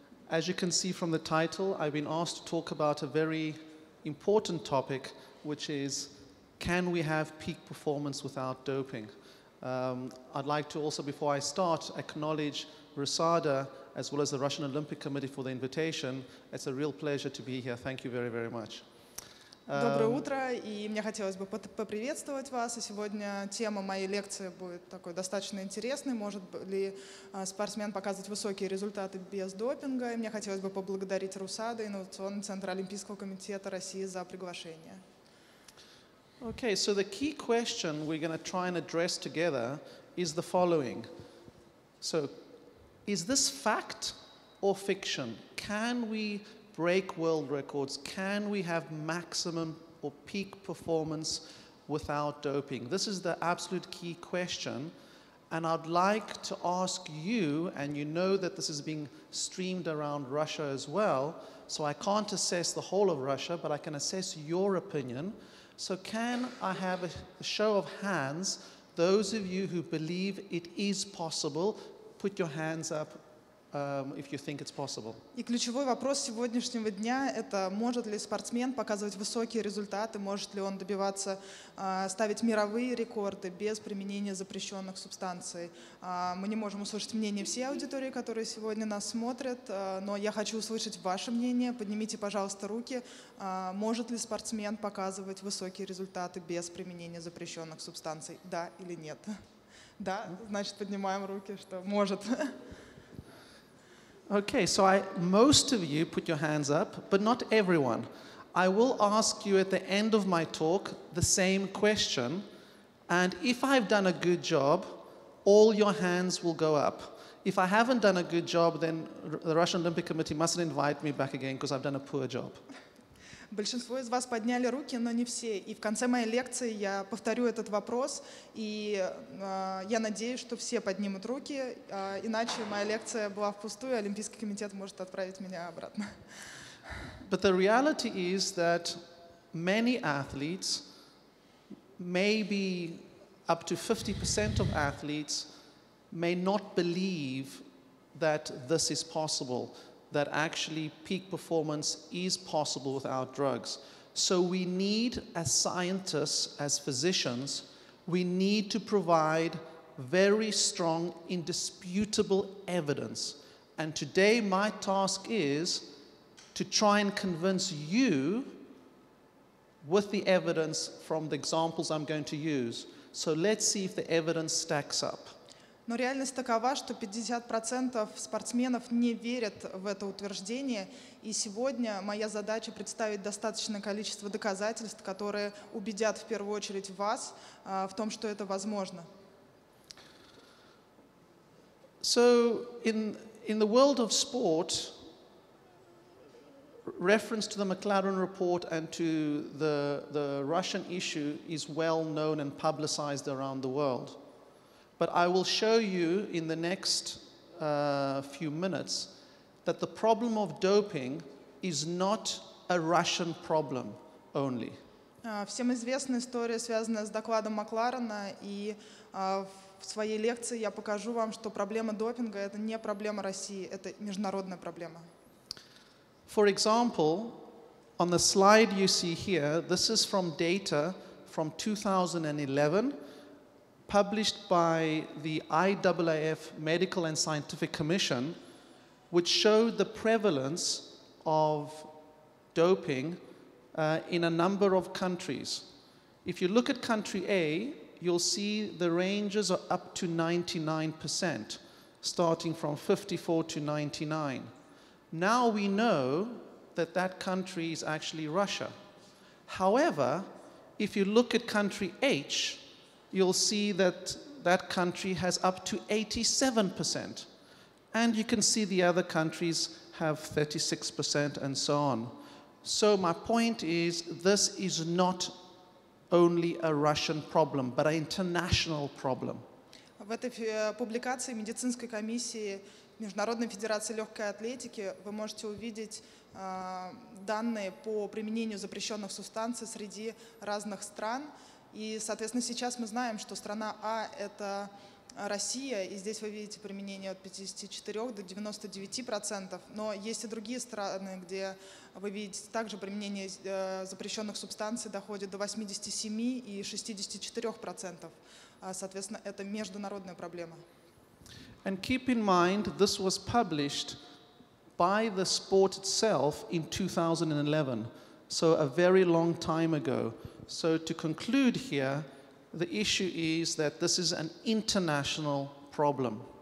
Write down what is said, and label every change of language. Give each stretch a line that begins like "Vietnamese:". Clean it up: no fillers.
English: As you can see from the title, I've been asked to talk about a very important topic, which is, can we have peak performance without doping? I'd like to also, before I start, acknowledge RUSADA as well as the Russian Olympic Committee for the invitation. It's a real pleasure to be here. Thank you very, very much.
Russian: Доброе утро, и мне хотелось бы поприветствовать вас. И сегодня тема моей лекции будет такой достаточно интересной. Может ли спортсмен показывать высокие результаты без допинга? И мне хотелось бы поблагодарить РУСАДА, Инновационный центр Олимпийского комитета России, за приглашение.
English: Okay, so the key question we're going to try and address together is the following. So, is this fact or fiction? Can we break world records? Can we have maximum or peak performance without doping? This is the absolute key question. And I'd like to ask you, and you know that this is being streamed around Russia as well, so I can't assess the whole of Russia, but I can assess your opinion. So can I have a show of hands, those of you who believe it is possible, put your hands up if you think it's possible.
Russian: И ключевой вопрос сегодняшнего дня – это может ли спортсмен показывать высокие результаты, может ли он добиваться, ставить мировые рекорды без применения запрещенных субстанций. Мы не можем услышать мнение всей аудитории, которые сегодня нас смотрят, но я хочу услышать ваше мнение. Поднимите, пожалуйста, руки. Может ли спортсмен показывать высокие результаты без применения запрещенных субстанций? Да или нет? Да, значит, поднимаем руки, что может.
English: Okay, so most of you put your hands up, but not everyone. I will ask you at the end of my talk the same question, and if I've done a good job, all your hands will go up. If I haven't done a good job, then the Russian Olympic Committee mustn't invite me back again because I've done a poor job.
Russian: Большинство из вас подняли руки, но не все. И в конце моей лекции я повторю этот вопрос, и я надеюсь, что все поднимут руки, иначе моя лекция была впустую, и Олимпийский комитет может отправить меня обратно.
English: But the reality is that many athletes, maybe up to 50% of athletes, may not believe that this is possible, that actually peak performance is possible without drugs. So we need, as scientists, as physicians, we need to provide very strong, indisputable evidence. And today my task is to try and convince you with the evidence from the examples I'm going to use. So let's see if the evidence stacks up.
Russian: Но реальность такова, что 50% спортсменов не верят в это утверждение, и сегодня моя задача представить достаточное количество доказательств, которые убедят в первую очередь вас в том, что это возможно.
English: So in the world of sport, reference to the McLaren report and to the Russian issue is well known and publicized around the world. But I will show you in the next few minutes that the problem of doping is not a Russian problem only.
Russian: Всем известна история, связанная с докладом Макларена, и в своей лекции я покажу вам, что проблема допинга – это не проблема России, это международная проблема.
English: For example, on the slide you see here, this is from data from 2011, published by the IAAF Medical and Scientific Commission, which showed the prevalence of doping in a number of countries. If you look at country A, you'll see the ranges are up to 99%, starting from 54 to 99. Now we know that that country is actually Russia. However, if you look at country H, you'll see that that country has up to 87%. And you can see the other countries have 36% and so on. So my point is, this is not only a Russian problem, but an international problem.
Russian: В этой публикации медицинской комиссии Международной федерации легкой атлетики вы можете увидеть данные по применению запрещенных субстанций среди разных стран. И, соответственно, сейчас мы знаем, что страна А – это Россия, и здесь вы видите применение от 54 до 99%, но есть и другие страны, где вы видите также применение запрещенных субстанций доходит до 87 и 64%. Соответственно, это международная проблема.
English: And keep in mind, this was published by the sport itself in 2011, so a very long time ago. So to conclude here, the issue is that this is an international problem.